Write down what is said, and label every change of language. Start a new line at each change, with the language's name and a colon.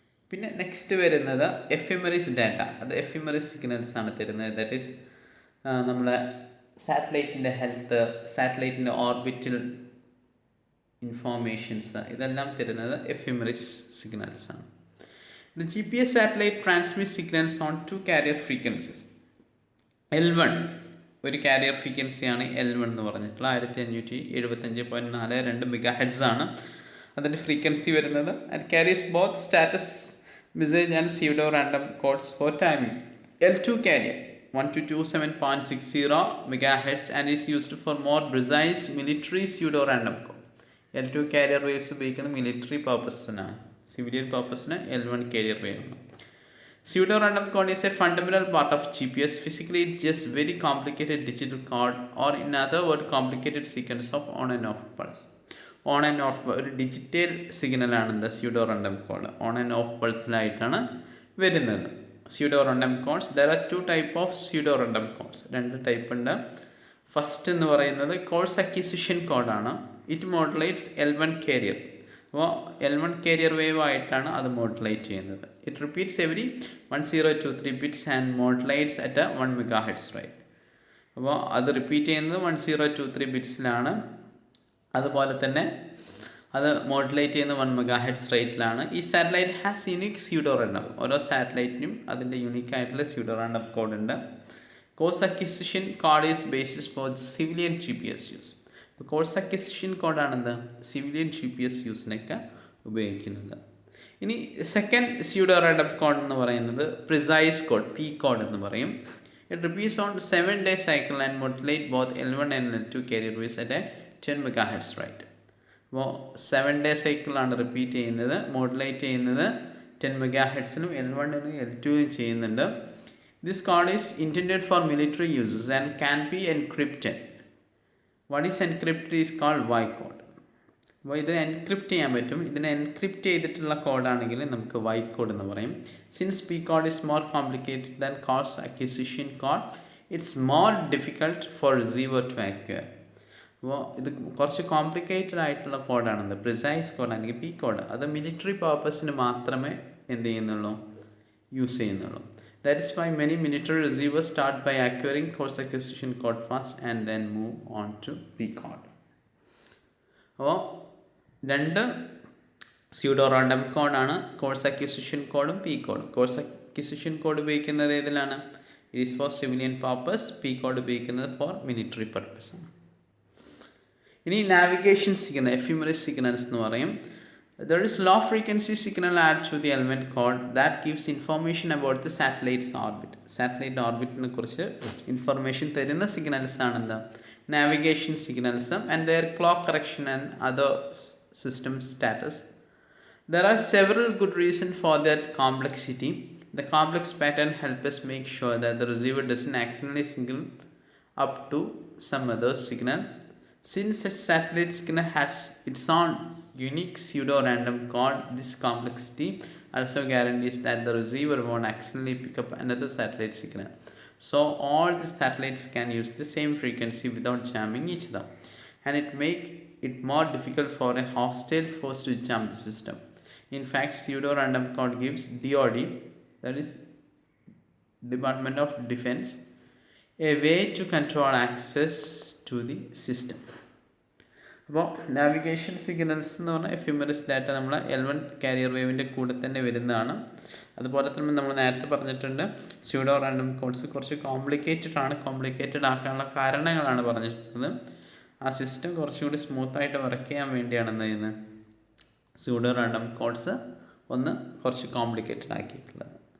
Malayalam: പിന്നെ നെക്സ്റ്റ് വരുന്നത് എഫിമറിസ് ഡാറ്റ. അത് എഫിമറിസ് സിഗ്നൽസ് ആണ് തരുന്നത്.
English: that is
Malayalam: നമ്മളെ സാറ്റലൈറ്റിൻ്റെ ഹെൽത്ത്, സാറ്റലൈറ്റിൻ്റെ ഓർബിറ്റൽ ഇൻഫോർമേഷൻസ്, ഇതെല്ലാം തരുന്നത് എഫിമറിസ് സിഗ്നൽസ് ആണ്.
English: The GPS satellite transmits signals on two carrier frequencies.
Malayalam: L1 ഒരു കാരിയർ ഫ്രീക്വൻസിയാണ് L1 എന്ന് പറഞ്ഞിട്ടുള്ള 1575.42 മെഗാ ഹെഡ്സ് ആണ് അതിൻ്റെ ഫ്രീക്വൻസി വരുന്നത്.
English: And carries both status message and pseudo random codes for timing. L2 carrier 1227.60 megahertz and is used for more precise military pseudo random code.
Malayalam: L2 carrier waves ഉപയോഗിക്കുന്നത് military പർപ്പസിനാണ്. Civilian പർപ്പസിന് L1 carrier wave ആണ്.
English: Pseudo random code is a fundamental part of GPS. Physically, it's just very complicated digital code, or in other words, complicated sequence of on and off pulse.
Malayalam: On and off ഒരു digital signal ആണ് എന്താ pseudo random code. On and of പൾസിലായിട്ടാണ് വരുന്നത് pseudo random codes.
English: There are two type of pseudo random codes.
Malayalam: രണ്ട് type ഉണ്ട്. First എന്ന് പറയുന്നത് course acquisition കോഡാണ്.
English: It modulates L1 carrier.
Malayalam: അപ്പോൾ L1 കാരിയർ വേവ് ആയിട്ടാണ് അത് മോഡുലേറ്റ് ചെയ്യുന്നത്.
English: It repeats every 1023 bits and modulates at 1 megahertz rate.
Malayalam: അപ്പോൾ അത് റിപ്പീറ്റ് ചെയ്യുന്നത് 1023 ബിറ്റ്സിലാണ്. അതുപോലെ തന്നെ അത് മോഡുലേറ്റ് ചെയ്യുന്ന 1 മെഗാഹെർട്സ് റേറ്റിലാണ്. ഈ satellite
English: Has unique pseudo random.
Malayalam: ഓരോ സാറ്റലൈറ്റിനും അതിൻ്റെ യുണീക്ക് ആയിട്ടുള്ള സ്യൂഡോ റാൻഡം കോഡ് ഉണ്ട്.
English: Course acquisition code is basis for civilian GPS use.
Malayalam: Course acquisition കോഡാണ് എന്താ സിവിലിയൻ GPS യൂസിനൊക്കെ ഉപയോഗിക്കുന്നത്. ഇനി സെക്കൻഡ് സ്യൂഡോ റാൻഡം കോഡ് എന്ന് പറയുന്നത് പ്രിസൈസ് കോഡ്, P കോഡ് എന്ന് പറയും.
English: It repeats on 7-day cycle and modulate both L1 and L2 carrier waves at a 10 megahertz rate.
Malayalam: അപ്പോൾ 7-day cycle repeat ചെയ്യുന്നത്, മോഡുലേറ്റ് ചെയ്യുന്നത് 10 മെഗാഹെർട്സിനും L1നും L2നും ചെയ്യുന്നുണ്ട്.
English: This code is intended for military uses and can be encrypted. What is encrypted is called Y code.
Malayalam: അപ്പോൾ ഇതിനെ encrypt ചെയ്യാൻ പറ്റും. ഇതിനെ encrypt ചെയ്തിട്ടുള്ള കോഡാണെങ്കിൽ നമുക്ക് Y കോഡ് എന്ന് പറയും.
English: Since P code is more complicated than course acquisition code, it's more difficult for receiver to acquire.
Malayalam: അപ്പോൾ ഇത് കുറച്ച് കോംപ്ലിക്കേറ്റഡ് ആയിട്ടുള്ള കോഡാണെന്ന് പ്രിസൈസ് കോഡ് അല്ലെങ്കിൽ P കോഡ്. അത് മിലിറ്ററി പർപ്പസിന് മാത്രമേ എന്ത് ചെയ്യുന്നുള്ളൂ, യൂസ് ചെയ്യുന്നുള്ളൂ.
English: That is why many military receivers start by acquiring course acquisition code first and then move on to P code.
Malayalam: അപ്പോൾ രണ്ട് സ്യൂഡോ റാൻഡം കോഡാണ്, കോഴ്സ് അക്വിസിഷൻ കോഡും P കോഡും. കോഴ്സ് അക്വിസിഷൻ കോഡ് ഉപയോഗിക്കുന്നത് ഏതിലാണ്?
English: It is for civilian purpose.
Malayalam: P code ഉപയോഗിക്കുന്നത്
English: for military purpose
Malayalam: ആണ്. ഇനി നാവിഗേഷൻ സിഗ്നൽ, എഫിമറിസ് സിഗ്നൽസ് എന്ന് പറയും.
English: There is low frequency signal added to the element code that gives information about the satellite's orbit.
Malayalam: Satellite orbitനെ കുറിച്ച് information തരുന്ന signals ആണ് എന്താ navigation signals
English: and their clock correction and other system status. There are several good reasons for that complexity. The complex pattern helps us make sure that the receiver doesn't accidentally signal up to some other signal. Since a satellite signal has its own unique pseudo random code, this complexity also guarantees that the receiver won't accidentally pick up another satellite signal. So all the satellites can use the same frequency without jamming each other, and it makes it more difficult for a hostile force to jam the system. In fact, pseudo random code gives DoD, that is Department of Defense, a way to control access to the system.
Malayalam: അപ്പോൾ navigation signals എന്ന് പറഞ്ഞാൽ എഫിമറിസ് data നമ്മൾ L1 carrier വേവിൻ്റെ കൂടെ തന്നെ വരുന്നതാണ്. അതുപോലെ തന്നെ നമ്മൾ നേരത്തെ പറഞ്ഞിട്ടുണ്ട് സ്യൂഡോ റാൻഡം കോഡ്സ് കുറച്ച് കോംപ്ലിക്കേറ്റഡ് ആണ്. കോംപ്ലിക്കേറ്റഡ് ആക്കാനുള്ള കാരണങ്ങളാണ് പറഞ്ഞിട്ടുള്ളത്. ആ സിസ്റ്റം കുറച്ചുകൂടി സ്മൂത്തായിട്ട് വർക്ക് ചെയ്യാൻ വേണ്ടിയാണ് എന്ത് ചെയ്യുന്നത് സ്യൂഡോ റാൻഡം കോഡ്സ് ഒന്ന് കുറച്ച് കോംപ്ലിക്കേറ്റഡ് ആക്കിയിട്ടുള്ളത്.